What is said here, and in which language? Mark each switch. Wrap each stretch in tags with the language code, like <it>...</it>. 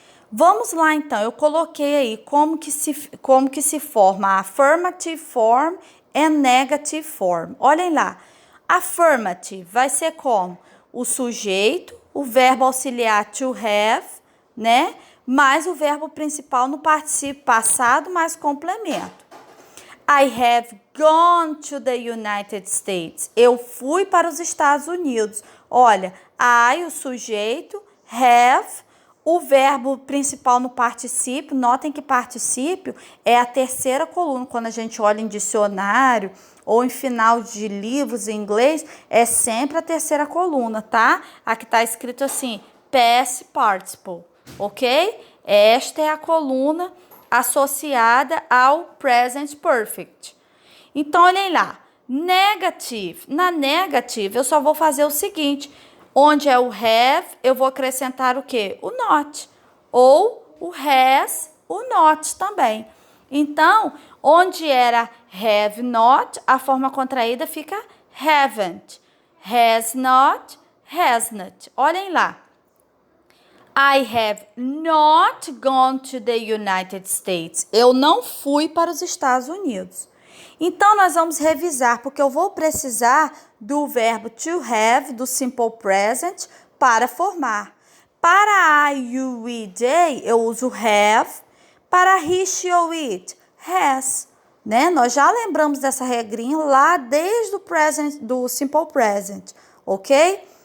<pt>Vamos lá então, eu coloquei aí como que se forma a affirmative form e negative form. Olhem lá, affirmative vai ser como? O sujeito, o verbo auxiliar to have, né? Mais o verbo principal no particípio passado mais complemento.</pt> <en>I have gone to the United States.</en> <pt>Eu fui para os Estados Unidos. Olha, I, o sujeito, have, o verbo principal no particípio. Notem que particípio é a terceira coluna. Quando a gente olha em dicionário ou em final de livros em inglês, é sempre a terceira coluna, tá? Aqui está escrito assim, past participle, ok? Esta é a coluna associada ao present perfect. Então, olhem lá. Negative. Na negative, eu só vou fazer o seguinte. Onde é o have, eu vou acrescentar o quê? O not. Ou o has, o not também. Então, onde era have not, a forma contraída fica haven't.</pt> <en>Has not, hasn't.</en> <pt>Olhem lá.</pt> <en>I have not gone to the United States.</en> <pt>Eu não fui para os Estados Unidos. Então, nós vamos revisar, porque eu vou precisar do verbo to have, do simple present, para formar. Para</pt> <en>I, you, we, they,</en> <pt>eu uso have. Para he, she ou it, has. Né? Nós já lembramos dessa regrinha lá desde o present, do simple present, ok?</pt>